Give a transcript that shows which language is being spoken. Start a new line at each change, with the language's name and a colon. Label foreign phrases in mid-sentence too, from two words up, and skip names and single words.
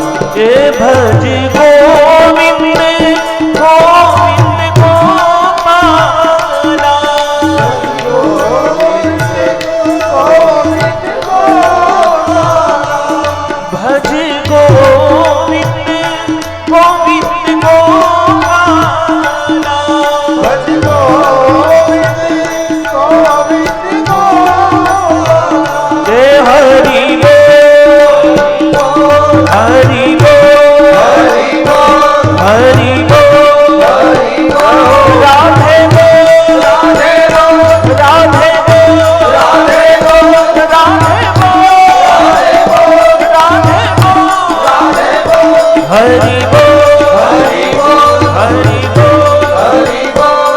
Sanskrit: हे भज गोविंद गोविंद गोपाला भज गोविंद गोविंद गोपाला भज गोविंद गोविंद गोपाला
Hindi: हे हरि बोल हरि बोल हरि बोल राधे बोल राधे बोल राधे बोल राधे बोल राधे बोल राधे बोल हरि बोल हरि बोल हरि बोल हरि बोल